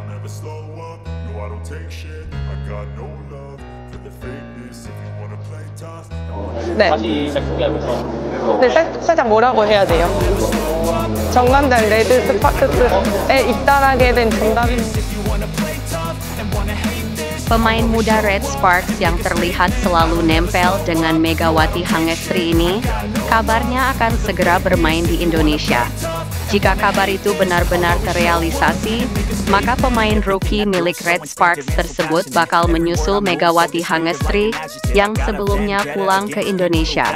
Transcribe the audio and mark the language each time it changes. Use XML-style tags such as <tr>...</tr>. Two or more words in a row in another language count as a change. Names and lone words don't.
<en>never slow up, no I don't take shit. I got no love for the fakeness. If you wanna play tough,</en> <ko>네. 다시 소개하면서 네, 살짝 뭐라고 해야 돼요? 정관장 레드 스파크스에 입단하게 된 정답입니다.</ko> <id>Pemain muda Red Sparks yang terlihat selalu nempel dengan Megawati Hangestri ini, kabarnya akan segera bermain di Indonesia. Jika kabar itu benar-benar terrealisasi, maka pemain rookie milik Red Sparks tersebut bakal menyusul Megawati Hangestri yang sebelumnya pulang ke Indonesia.</id>